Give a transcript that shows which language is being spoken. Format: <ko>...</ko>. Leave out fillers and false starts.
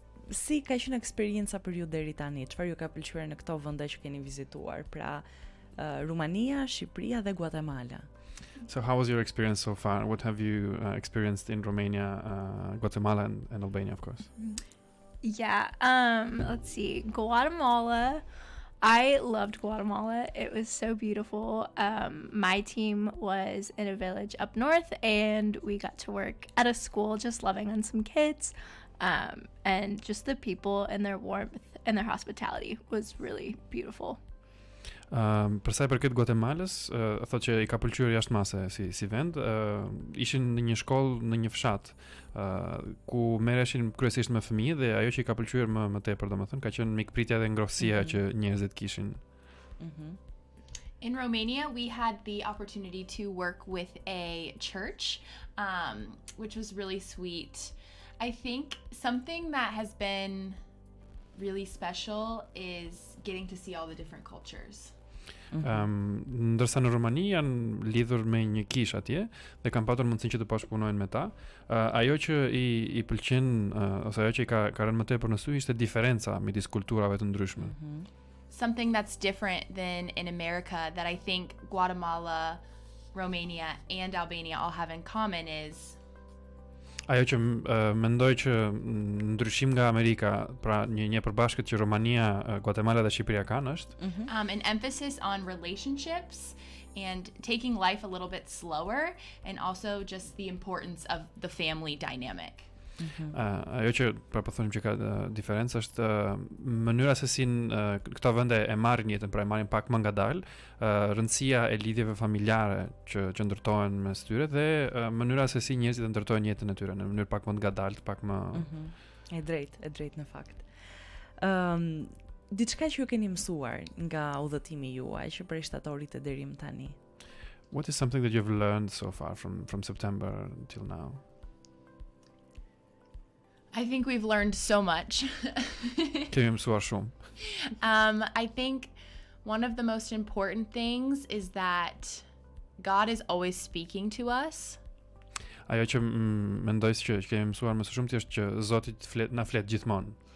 <sq>Si ka qenë eksperienca për ju deri tani? Çfarë ju ka pëlqyer në këto vende që keni vizituar? Pra, Rumania, Shqipëria dhe Guatemala.</sq> <en>So how was your experience so far? What have you experienced in Romania, Guatemala and Albania, of course? Yeah, let's see. Guatemala, I loved Guatemala. It was so beautiful. My team was in a village up north, and we got to work at a school just loving on some kids. And just the people and their warmth and their hospitality was really beautiful.</en> <sq>Për sa i përket Guatemalës, thotë që i ka pëlqyer jashtëmase si vend. Ishin në një shkollë në një fshat ku merreshin kryesisht me fëmijë dhe ajo që i ka pëlqyer më tepër, domethënë, ka qenë mikpritja dhe ngrohtësia që njerëzit kishin.</sq> <en>In Romania, we had the opportunity to work with a church, which was really sweet. I think something that has been really special is getting to see all the different cultures.</en> <sq>Ndërsa në Romani janë lidhur me një kish atje dhe kanë patur mundësinë që të bashkëpunojnë me ta. Ajo që i pëlqen ose ajo që ka rënë më tepër në sy ishte diferenca midis kulturave të ndryshme.</sq> <en>Something that's different than in America that I think Guatemala, Romania, and Albania all have in common is</en> <sq>ajo që mendoj që ndryshim nga Amerika, pra një përbashkët që Romania, Guatemala dhe Shqipëria kanë është</sq> <en>an emphasis on relationships and taking life a little bit slower, and also just the importance of the family dynamic.</en> <sq>Ajo që pra po thonim që ka diferencë është mënyra se si këto vende e marrin jetën, pra e marrin pak më ngadalë, rëndësia e lidhjeve familjare që ndërtohen mes tyre dhe mënyra se si njerëzit ndërtojnë jetën e tyre në mënyrë pak më ngadalë, pak më E drejt në fakt. Diçka që ju keni mësuar nga udhëtimi juaj që prej shtatorit të deri më tani?</sq> <en>What is something that you've learned so far from September until now? I think we've learned so much.</en> <sq>Kemi mësuar shumë.</sq> <en>I think one of the most important things is that God is always speaking to us.</en> <sq>Ajo që mendoj se që kemi mësuar më së shumti është që Zoti na flet gjithmonë.</sq>